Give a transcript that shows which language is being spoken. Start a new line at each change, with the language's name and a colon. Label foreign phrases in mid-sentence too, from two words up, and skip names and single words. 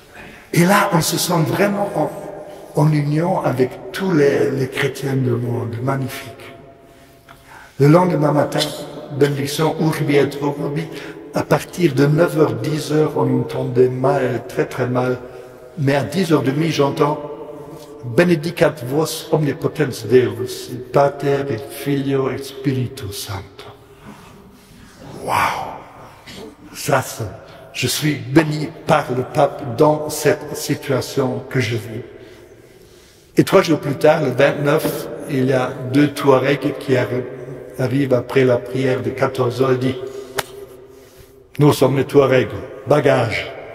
French: Et là, on se sent vraiment en union avec tous les chrétiens du monde. Magnifique. Le lendemain matin, bénédiction
Latin: Urbi et Orbi,
French: à partir de 9h, 10h, on entendait mal, très très mal, mais à 10h30, j'entends
Latin: Benedicat vos omnipotens Deus, Pater et Filio et Spiritus Sancto.
French: Waouh! Ça, je suis béni par le pape dans cette situation que je vis. Et 3 jours plus tard, le 29, il y a 2 Touaregs qui arrivent après la prière de 14h et disent « Nous sommes les Touaregs, bagages !»